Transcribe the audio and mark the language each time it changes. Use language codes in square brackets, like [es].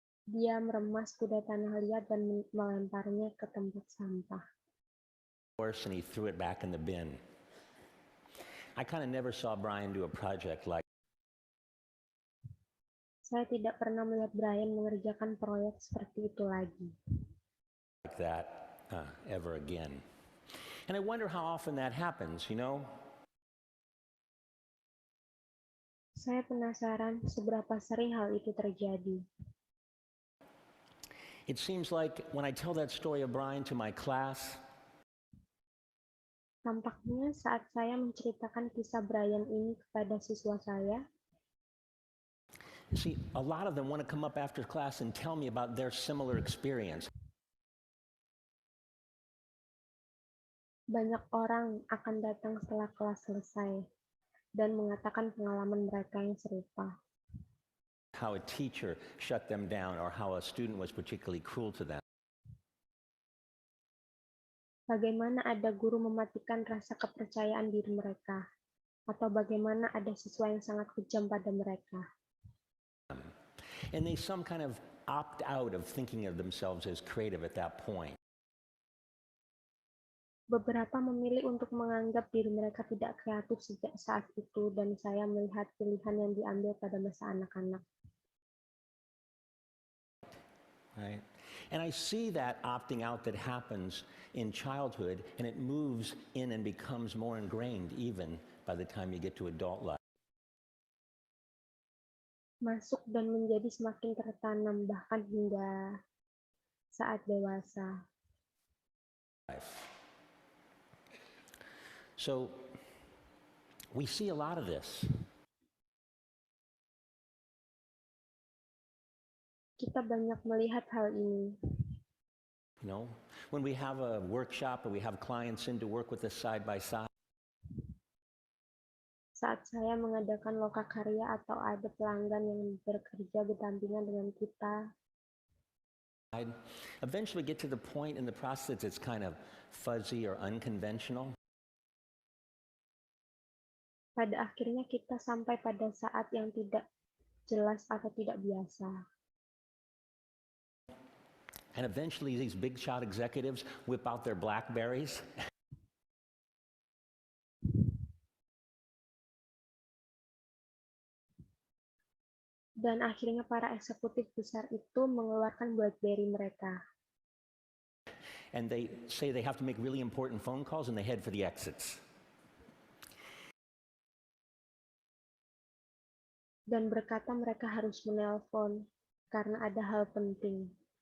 [id] Dia meremas kuda tanah liat dan melemparnya ke tempat sampah. [en] And he threw it back in the bin. I kind of never saw Brian do a project like [id] Saya tidak pernah melihat Brian mengerjakan proyek seperti itu lagi. [en] that ever again. And I wonder how often that happens, you know? [id] Saya penasaran seberapa sering hal itu terjadi. [en] It seems like when I tell that story of Brian to my class, [id] tampaknya saat saya menceritakan kisah Brian ini kepada siswa saya, [en] see, a lot of them want to come up after class and tell me about their similar experience. [id] Banyak orang akan datang setelah kelas selesai dan mengatakan pengalaman mereka yang serupa. [en] How a teacher shut them down or how a student was particularly cruel to them. [id] Bagaimana ada guru mematikan rasa kepercayaan diri mereka, atau bagaimana ada siswa yang sangat kejam pada mereka. [en] And they some kind of opt out of thinking of themselves as creative at that point. [id] Beberapa memilih untuk menganggap diri mereka tidak kreatif sejak saat itu, dan saya melihat pilihan yang diambil pada masa anak-anak. [en] Right? And I see that opting out that happens in childhood, and it moves in and becomes more ingrained even by the time you get to adult life. [id] Masuk dan menjadi semakin tertanam bahkan hingga saat dewasa. [en] So we see a lot of this. [id] Kita banyak melihat hal ini. [en] You know, when we have a workshop or we have clients in to work with us side by side. [id] Saat saya mengadakan lokakarya atau ada pelanggan yang bekerja berdampingan dengan kita, [en] eventually get to the point in the process it's kind of fuzzy or unconventional. [id] Pada akhirnya kita sampai pada saat yang tidak jelas atau tidak biasa. [en] And eventually these big shot executives whip out their Blackberries. [id] Dan akhirnya para eksekutif besar itu mengeluarkan BlackBerry mereka. [en] And they say they have to make really important phone calls and they head for the exits. [id] Dan berkata mereka harus menelpon karena ada hal penting.